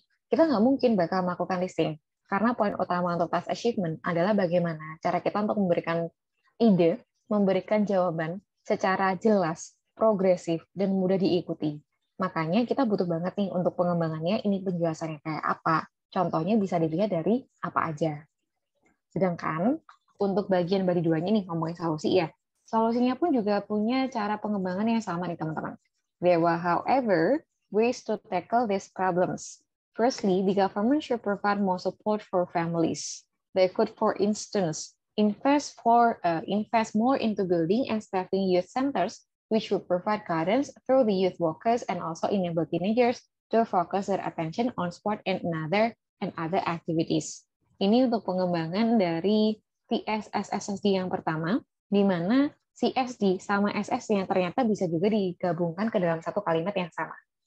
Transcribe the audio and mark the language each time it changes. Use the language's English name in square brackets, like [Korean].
[Indonesian] Kita nggak mungkin bakal melakukan listing. Karena poin utama untuk task achievement adalah bagaimana cara kita untuk memberikan ide, memberikan jawaban secara jelas, progresif, dan mudah diikuti. Makanya kita butuh banget nih untuk pengembangannya, ini penjelasannya kayak apa. Contohnya bisa dilihat dari apa aja. Sedangkan untuk bagian body 2-nya nih, ngomongin solusi ya. Solusinya pun juga punya cara pengembangan yang sama nih teman-teman. [English] There were, however, ways to tackle these problems. Firstly, the government should provide more support for families. They could, for instance, invest more into building and staffing youth centers, which would provide guidance through the youth workers and also enable teenagers to focus their attention on sport and other activities. [Indonesian] Ini untuk pengembangan dari TSSSD yang pertama, di mana si SD sama SS yang ternyata bisa juga digabungkan ke dalam satu kalimat yang sama.